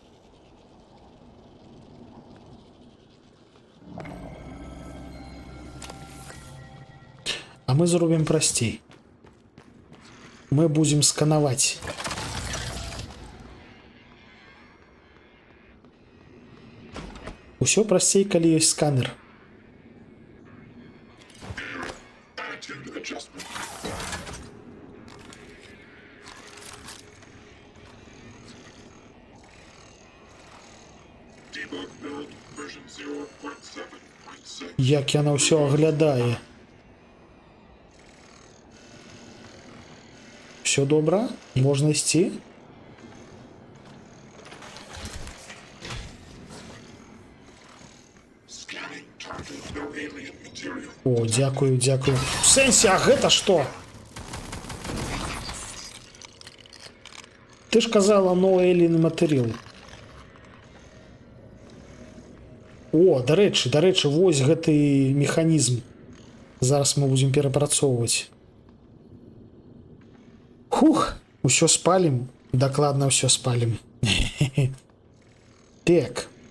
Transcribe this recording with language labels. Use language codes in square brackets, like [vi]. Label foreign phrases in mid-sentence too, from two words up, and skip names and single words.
[be] А мы зробім прасцей. Мы будзем сканаваць. Усё прасцей, калі ёсць сканер. [en] Attitude adjustment. Debug build version 0.7.6. [be] Як яна ўсё аглядае. Всё добра? Можна ісці? [en] Scanning target. No alien material. [be] О, дзякую, дзякую. У сэнсе, а гэта што? Ты ж казала, [en] no alien material. [be] О, дарэчы, вось гэты механізм. Зараз мы будзем перапрацоўваць. Хух, усё спалім. Дакладна ўсё спалім. Так.